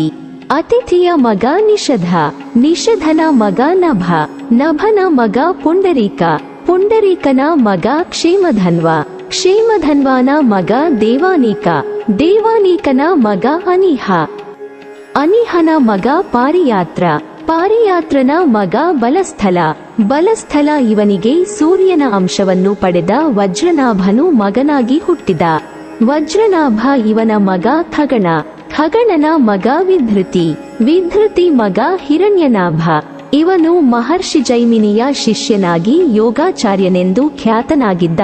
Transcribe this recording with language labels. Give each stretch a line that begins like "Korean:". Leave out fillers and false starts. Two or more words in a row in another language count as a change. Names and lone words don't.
Kannada: ಅತಿಥಿಯ ಮಗ ನಿಷಧ, ನಿಷಧನ ಮಗ ನಭ, ನಭನ ಮಗ ಪುಂಡರೀಕ, ಪುಂಡರೀಕನ ಮಗ ಕ್ಷೇಮಧನ್ವ, ಕ್ಷೇಮಧನ್ವನ ಮಗ ದೇವಾನೀಕ, ದೇವಾನೀಕನ ಮಗ ಅನಿಹ, ಅನಿಹನ ಮಗ ಪಾರಿಯಾತ್ರ, ಪಾರಿಯಾತ್ರನ ಮಗ ಬಲಸ್ಥಲ, ಬಲಸ್ಥಲ ಇವನಿಗೆ ಸೂರ್ಯನ ಅಂಶವನ್ನು ಪಡೆದ ವಜ್ರನಾಭನು ಮಗನಾಗಿ ಹುಟ್ಟಿದ. ವಜ್ರನಾಭ ಇವನ ಮಗ ಖಗಣ, ಖಗಣನ ಮಗ ವಿಧೃತಿ, ವಿಧೃತಿ ಮಗ ಹಿರಣ್ಯನಾಭ. ಇವನು ಮಹರ್ಷಿ ಜೈಮಿನಿಯ ಶಿಷ್ಯನಾಗಿ ಯೋಗಾಚಾರ್ಯನೆಂದು ಖ್ಯಾತನಾಗಿದ್ದ.